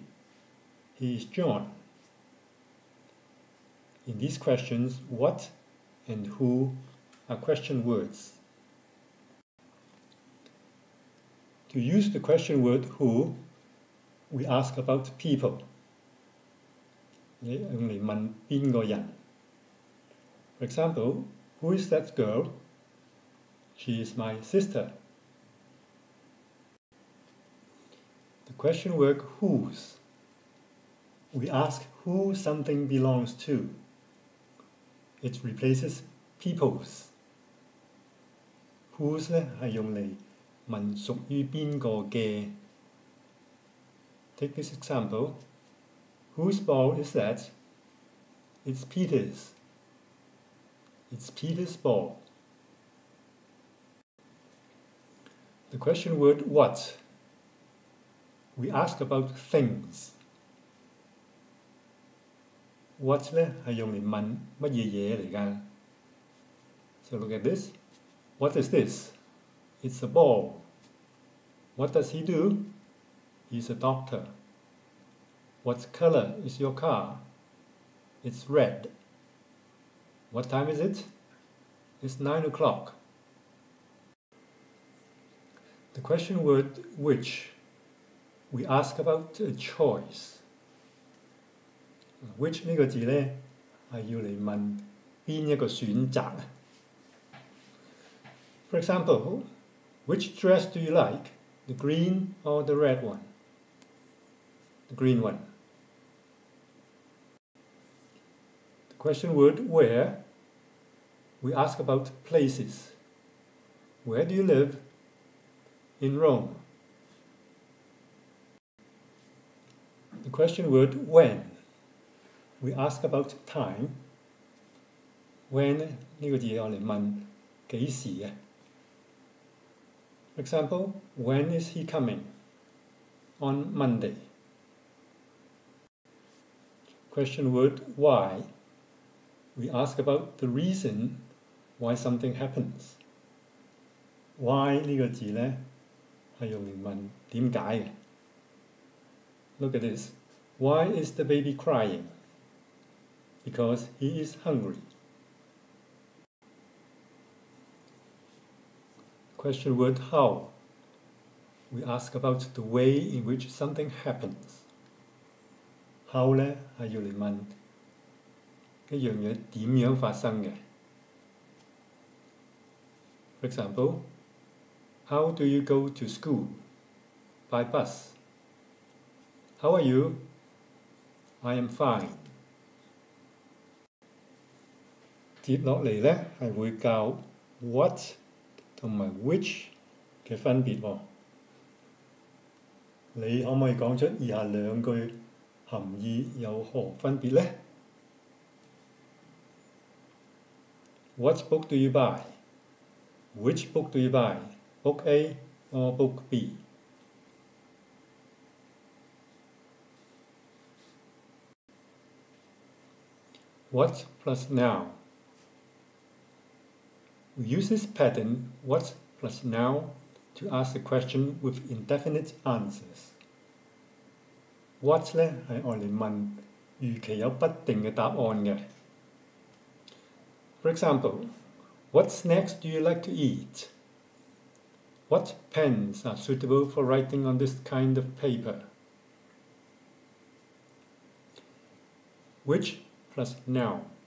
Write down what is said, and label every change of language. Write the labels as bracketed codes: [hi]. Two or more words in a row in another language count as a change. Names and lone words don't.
[en] He is John. In these questions, what and who are question words. To use the question word who, we ask about people. [yue] 你用嚟問邊個人? [en] For example, who is that girl? She is my sister. The question word whose. We ask who something belongs to. It replaces people's. [yue] Whose 呢係用嚟問屬於邊個嘅. [en] Take this example. Whose ball is that? It's Peter's. It's Peter's ball. The question word what. We ask about things. [yue] What 呢係用嚟問乜嘢嘢嚟㗎? [en] So look at this. What is this? It's a ball. What does he do? He's a doctor. What color is your car? It's red. What time is it? It's 9 o'clock. The question word which. We ask about a choice. Which [yue] 呢個字呢係要嚟問邊一個選擇. [en] For example, which dress do you like? The green or the red one? The green one. The question word where. We ask about places. Where do you live? In Rome. The question word when. We ask about time. When [yue] 呢個字我嚟問幾時嘅. [en] For example, when is he coming? On Monday. Question word why. We ask about the reason why something happens. [yue] Why 呢個字呢係用嚟問點解嘅. [en] Look at this. Why is the baby crying? Because he is hungry. Question word how. We ask about the way in which something happens. [yue] How 呢係要嚟問一樣嘢點樣發生嘅. [en] For example, how do you go to school? By bus. How are you? I am fine. [yue] 接落嚟呢係會教 what 同埋 which 嘅分別喎. 你可唔可以講出以下兩句含義有何分別呢? [en] What book do you buy? Which book do you buy? Book A or Book B? What plus now. We use this pattern, what plus now, to ask a question with indefinite answers. [yue] What 呢係愛嚟問預期有不定嘅答案嘅. [en] For example, what snacks do you like to eat? What pens are suitable for writing on this kind of paper? Which plus now.